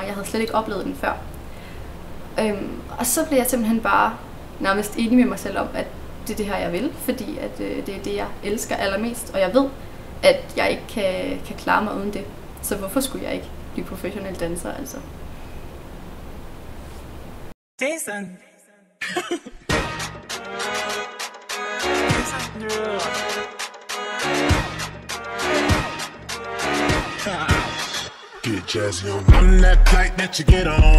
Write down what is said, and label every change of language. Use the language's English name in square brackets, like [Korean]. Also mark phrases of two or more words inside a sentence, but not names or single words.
[Danish] Jeg havde slet ikke oplevet den før. Og så blev jeg simpelthen bare nærmest enig med mig selv om, at det er det her, jeg vil. Fordi at det er det, jeg elsker allermest. Og jeg ved, at jeg ikke kan klare mig uden det. Så hvorfor skulle jeg ikke blive professionel danser, altså? [English] Jason! Get jazzy on. I'm that flight that you get on.